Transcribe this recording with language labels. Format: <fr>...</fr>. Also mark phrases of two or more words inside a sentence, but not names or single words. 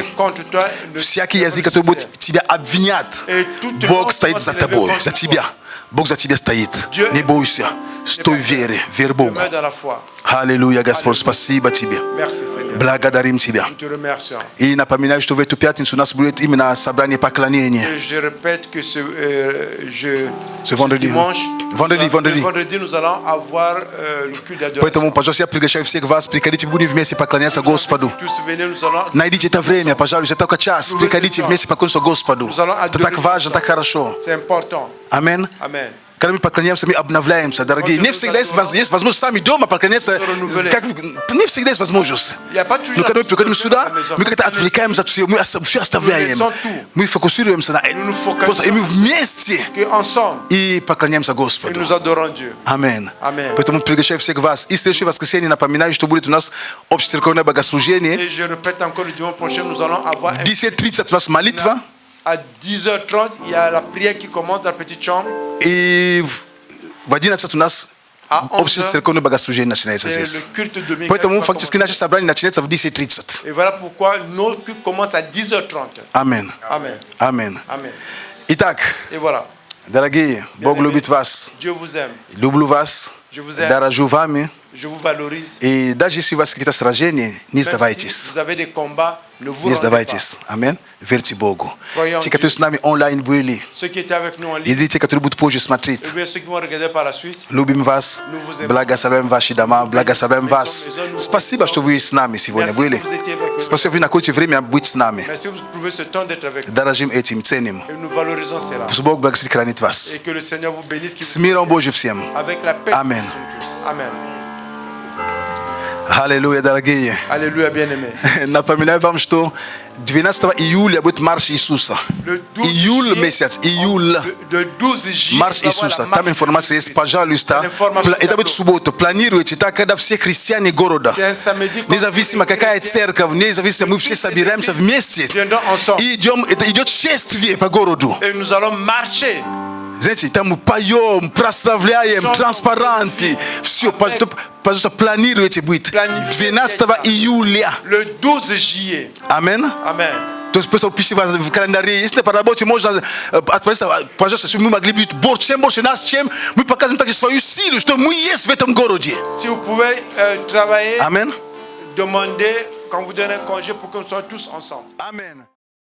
<fr>contre toi, ne-</fr> <ru>Всякий язык, который будет тебя обвинять, Бог стоит за тобой, за тебя. Бог за тебя стоит. Не бойся. Стой в вере. Верь Богу.</ru> <fr>demeure dans la foi.</fr> <ru>Аллилуйя, Господь, спасибо Тебе.</ru> <fr>Merci Seigneur.</fr> <ru>Благодарим Тебя.</ru> <fr>Nous te remercions.</fr> <ru>И напоминаю, что в эту пятницу у нас будет именно собрание поклонения.</ru> <fr>Et je répète que ce vendredi. dimanche, Vendredi. nous allons avoir le culte d'adoration.</fr> <ru>Поэтому, пожалуйста, я приглашаю всех вас, приходите, будем вместе поклоняться Господу.</ru> <fr>Tous venez, nous allons</fr> <ru>Найдите это время, пожалуйста, только час. Приходите вместе поклоняться Господу. Это так важно, так хорошо.</ru> <fr>c'est important.</fr> <ru>Аминь.</ru> <fr>Amen.</fr> <ru>Когда мы поклоняемся, мы обновляемся, дорогие. Не всегда есть возможность сами дома поклоняться. Не всегда есть возможность. Но когда мы приходим сюда, мы как-то отвлекаемся от всего, мы все оставляем. Мы фокусируемся на этом. Просто и мы вместе</ru> <fr>Que ensemble,</fr> <ru>и поклоняемся</ru> <fr>et</fr> <ru>Господу.</ru> <fr>nous adorons Dieu.</fr> <ru>Аминь.</ru> <fr>Amen.</fr> <ru>Поэтому приглашаю всех вас. И следующее воскресенье напоминаю, что будет у нас общецерковное богослужение.</ru> <fr>Et je répète encore, le dimanche prochain, nous allons avoir</fr> <ru>В 10:30 у нас молитва.</ru> <fr>à 10h30, il y a la prière qui commence dans la petite chambre.</fr> <ru>И в 11 у нас</ru> <fr>À 11h,</fr> <ru>общецерковное богослужение начинается</ru> <fr>c'est</fr> <ru>здесь.</ru> <fr>le culte dominical.</fr> <ru>Поэтому</ru> <fr>qui va</fr> <ru>фактически</ru> <fr>commencer.</fr> <ru>наше собрание начинается в 10:30.</ru> <fr>Et voilà pourquoi notre culte commence à 10h30.</fr> <ru>Аминь.</ru> <fr>Amen.</fr> <ru>Аминь.</ru> <fr>Amen.</fr> <ru>Итак,</ru> <fr>Et voilà.</fr> <ru>дорогие, Бог любит вас.</ru> <fr>Dieu vous aime.</fr> <ru>Люблю вас.</ru> <fr>Je vous aime.</fr> <ru>Дорожу вами.</ru> <fr>Je vous valorise.</fr> <ru>И даже если у вас какие-то сражения, не</ru> <fr>Même si</fr> <ru>сдавайтесь.</ru> <fr>vous avez des combats, ne vous</fr> <ru>Не</ru> <fr>rendez pas.</fr> <ru>сдавайтесь. Аминь. Верьте Богу.</ru> <fr>Croyons en</fr> <ru>Те, которые</ru> <fr>Dieu.</fr> <ru>с нами онлайн были,</ru> <fr>Ceux qui étaient avec nous en ligne,</fr> <ru>или те, которые будут позже смотреть,</ru> <fr>et bien ceux qui vont regarder par la suite,</fr> <ru>любим вас. Благословляем ваши дома. Благословляем вас. Спасибо, что вы с нами сегодня</ru> <fr>merci</fr> <ru>были.</ru> <fr>que vous étiez avec nous.</fr> <ru>Спасибо, вы находите время быть с нами.</ru> <fr>Merci que vous trouvez ce temps d'être avec nous.</fr> <ru>Дорожим этим, ценим.</ru> <fr>Et nous valorisons cela.</fr> <ru>Пусть Бог благословит, хранит вас.</ru> <fr>Et que le Seigneur vous bénisse, qu'il</fr> <ru>С</ru> <fr>vous</fr> <ru>миром Божьим всем.</ru> <fr>avec la paix. Amen. Nous sommes tous. Amen.</fr> <ru>Аллилуйя, дорогие.</ru> <fr>Alléluia, bien-aimés.</fr> <ru>Напоминаю вам, что 12 июля будет марш Иисуса.</ru> <fr>Le 12</fr> <ru>Июль</ru> <fr>juillet,</fr> <ru>месяц, июль.</ru> <fr>de 12 juillet,</fr> <ru>Марш</ru> <fr>nous avons la</fr> <ru>Иисуса.</ru> <fr>marche</fr> <ru>Там информация</ru> <fr>de</fr> <ru>есть,</ru> <fr>Jésus.</fr> <ru>пожалуйста.</ru> <fr>L'information</fr> <ru>Это будет</ru> <fr>tableau.</fr> <ru>суббота. Планируйте так, когда все христиане города,</ru> <fr>C'est un samedi. quand</fr> <ru>независимо</ru> <fr>les</fr> <ru>какая</ru> <fr>chrétiens</fr> <ru>церковь, независимо, мы все собираемся вместе.</ru> <fr>viendront ensemble.</fr> <ru>И идем, это идет шествие по городу.</ru> <fr>Et nous allons marcher. Gente, tamupayo, mpraslavляем, транспаранты.</fr> <ru>Все, пожалуйста, планируйте быть. 12 июля.</ru> <fr>Le 12 juillet. Amen. Amen.</fr> <ru>То есть просто пишите в календаре. Если по работе можно отправиться, пожалуйста, чтобы мы могли быть больше нас, чем мы показываем также свою силу, что мы есть в этом городе.</ru> <fr>Si vous pouvez travailler, Amen. demandez quand vous donnez un congé pour que nous soyons tous ensemble. Amen.</fr>